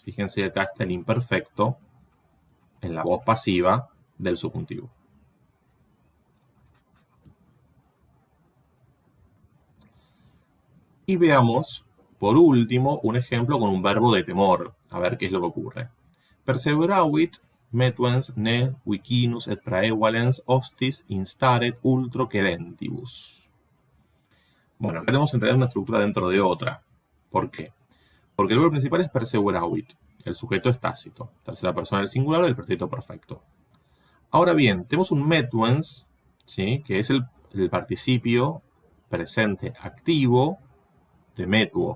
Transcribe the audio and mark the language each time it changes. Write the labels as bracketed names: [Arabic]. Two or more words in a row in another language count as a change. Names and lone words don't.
[Spanish] Fíjense que acá está el imperfecto en la voz pasiva del subjuntivo. Y veamos, por último, un ejemplo con un verbo de temor. A ver qué es lo que ocurre. [Latin] Perseveravit metuens ne vicinus et praevalens hostis instaret ultro quedentibus. [Spanish] Bueno, acá tenemos en realidad una estructura dentro de otra. ¿Por qué? Porque el verbo principal es perseveravit. El sujeto es tácito. Tercera persona del singular del pretérito perfecto. Ahora bien, tenemos un metuens, ¿sí? Que es el participio presente activo de metuo.